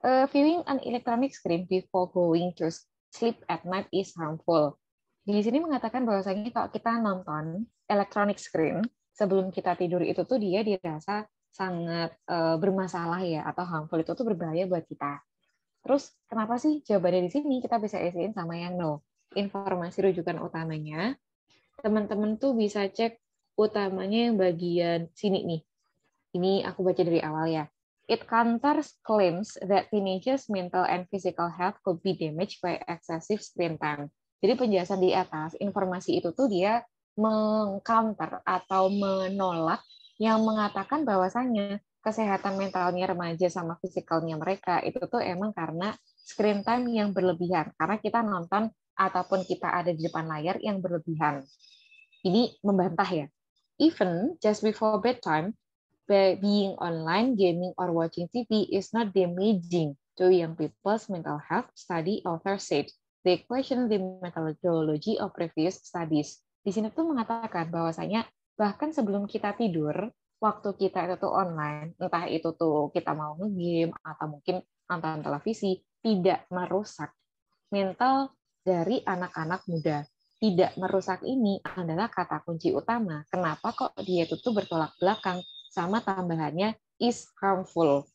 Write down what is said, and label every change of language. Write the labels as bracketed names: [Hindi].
[English] Viewing an electronic screen before going to sleep at night is harmful. [Indonesian] Di sini mengatakan bahwasanya kalau kita nonton electronic screen sebelum kita tidur itu tuh dia dirasa sangat bermasalah ya atau harmful, itu tuh berbahaya buat kita. Terus kenapa sih jawabannya di sini kita bisa isiin sama yang no. Informasi rujukan utamanya teman-teman tuh bisa cek utamanya yang bagian sini nih. Ini aku baca dari awal ya. [English] It counters claims that teenagers' mental and physical health could be damaged by excessive screen time. [Indonesian] Jadi penjelasan di atas, informasi itu tuh dia meng-counter atau menolak yang mengatakan bahwasannya kesehatan mentalnya remaja sama fisikalnya mereka itu tuh emang karena screen time yang berlebihan. Karena kita nonton ataupun kita ada di depan layar yang berlebihan. Ini membantah ya. [English] Even just before bedtime, being online, gaming, or watching TV is not damaging to young people's mental health, study author said. They question the methodology of previous studies. [Indonesian] Di sini tuh mengatakan bahwasanya bahkan sebelum kita tidur, waktu kita itu tuh online, entah itu tuh kita mau nge-game atau mungkin nonton televisi, tidak merusak mental dari anak-anak muda. Tidak merusak ini adalah kata kunci utama. Kenapa kok dia itu tuh bertolak belakang sama tambahannya [English] is harmful.